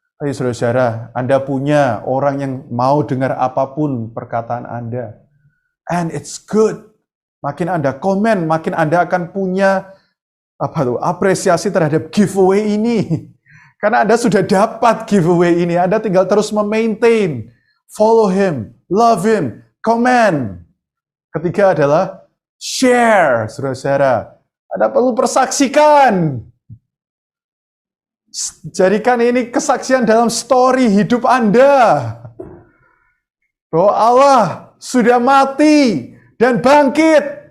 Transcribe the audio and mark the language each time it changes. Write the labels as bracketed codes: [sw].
[id] Tapi saudara-saudara, Anda punya orang yang mau dengar apapun perkataan Anda. [en] And it's good. [id] Makin Anda komen, makin Anda akan punya apresiasi terhadap giveaway ini. Karena Anda sudah dapat giveaway ini, Anda tinggal terus memaintain. [en] Follow him, love him, comment. [id] Ketiga adalah share, saudara-saudara. Anda perlu persaksikan. Jadikan ini kesaksian dalam story hidup Anda. Bahwa Allah sudah mati dan bangkit.